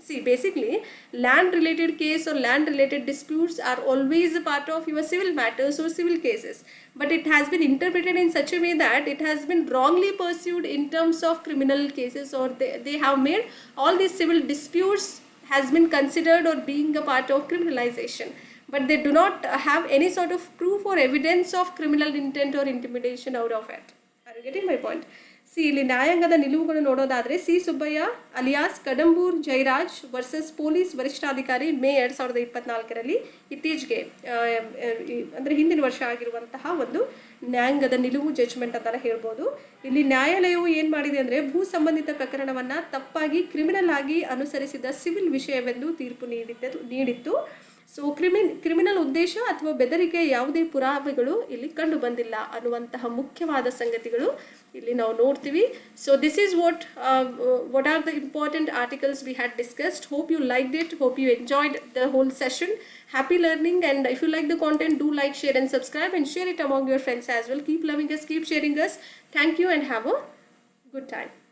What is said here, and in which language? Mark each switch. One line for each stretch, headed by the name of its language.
English: See, basically land related case or land related disputes are always a part of your civil matters or civil cases, but it has been interpreted in such a way that it has been wrongly pursued in terms of criminal cases, or they have made all these civil disputes has been considered or being a part of criminalization, but they do not have any sort of proof or evidence of criminal intent or intimidation out of it. Are you getting my point?
Kannada: See, ಇಲ್ಲಿ ನ್ಯಾಯಾಂಗದ ನಿಲುವುಗಳು ನೋಡೋದಾದರೆ, C Subbaiah alias Kadambur Jairaj versus police ವರಿಷ್ಠಾಧಿಕಾರಿ ಮೇ 2024 ಇತ್ತೀಚೆಗೆ ಅಂದರೆ ಹಿಂದಿನ ವರ್ಷ ಆಗಿರುವಂತಹ ಒಂದು ನ್ಯಾಯಾಂಗದ ನಿಲುವು ಜಡ್ಜ್ಮೆಂಟ್ ಅಂತ ಹೇಳ್ಬೋದು. ಇಲ್ಲಿ ನ್ಯಾಯಾಲಯವು ಏನು ಮಾಡಿದೆ ಅಂದರೆ, ಭೂ ಸಂಬಂಧಿತ ಪ್ರಕರಣವನ್ನು ತಪ್ಪಾಗಿ ಕ್ರಿಮಿನಲ್ ಆಗಿ ಅನುಸರಿಸಿದ ಸಿವಿಲ್ ವಿಷಯವೆಂದು ತೀರ್ಪು ನೀಡಿತ್ತು. ಸೊ ಕ್ರಿಮಿನಲ್ ಉದ್ದೇಶ ಅಥವಾ ಬೆದರಿಕೆ ಯಾವುದೇ ಪುರಾವೆಗಳು ಇಲ್ಲಿ ಕಂಡು ಬಂದಿಲ್ಲ ಅನ್ನುವಂತಹ ಮುಖ್ಯವಾದ ಸಂಗತಿಗಳು ಇಲ್ಲಿ ನಾವು ನೋಡ್ತೀವಿ.
English: So this is what are the important articles we had discussed. Hope you liked it, hope you enjoyed the whole session. Happy learning, and if you like the content, do like, share and subscribe, and share it among your friends as well. Keep loving us, keep sharing us. Thank you and have a good time.